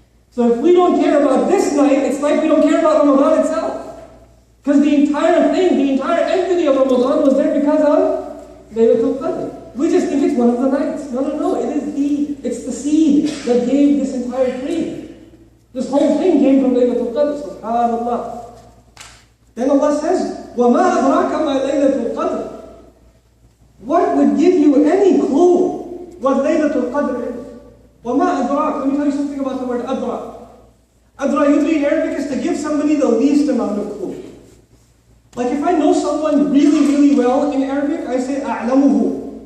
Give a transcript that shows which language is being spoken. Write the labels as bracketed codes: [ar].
[en] So if we don't care about this night, it's like we don't care about Ramadan itself. Because the entire thing, the entire entity of Ramadan was there because of Laylatul'Qadr. We just think it's one of the nights. No. It's the seed that gave this entire tree. This whole thing came from Laylatul'Qadr. SubhanAllah. Then Allah says, [ar] وَمَا أَدْرَاكَ مَا لَيْلَةُ الْقَدْرِ. [en] What would give you any clue what Laylatul'Qadr is? [ar] وَمَا أَدْرَاكَ. [en] Let me tell you something about the word adra. Adra usually in Arabic is to give somebody the least amount of clue. Like if I know someone really, really well in Arabic, I say أَعْلَمُهُ.